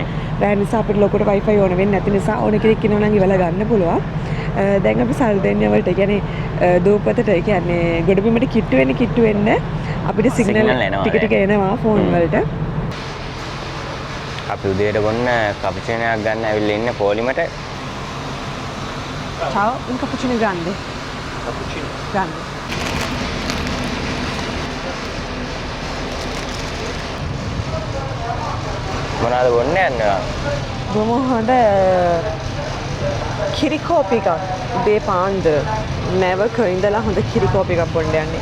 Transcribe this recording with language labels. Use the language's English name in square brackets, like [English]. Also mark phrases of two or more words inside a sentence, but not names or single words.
[Sinhala] රෑ නිසා අපිට ලොකුට Wi-Fi ඕන වෙන්නේ නැති නිසා ඕන කෙනෙක් ඉන්නවා නම් ඉවලා ගන්න පුළුවන්. දැන් අපි සල්දෙන්නිය වලට කියන්නේ දූපතට කියන්නේ ගොඩබිමට කිට්ටු වෙන්න අපිට සිග්නල් ටික එනවා ෆෝන් වලට. අපි උදේට ගොන්න කැපුචිනෝයක් ගන්න ඇවිල්ලා ඉන්න පොලිමට. [Italian] Ciao, un cappuccino grande. Cappuccino. Grande. [Sinhala] මොනවද බොන්න යන්නේ? බොමු හොඳ කිරි කෝපි එකක්. උදේ පාන්දර නැවක ඉඳලා හොඳ කිරි කෝපි එකක් බොන්න යන්නේ.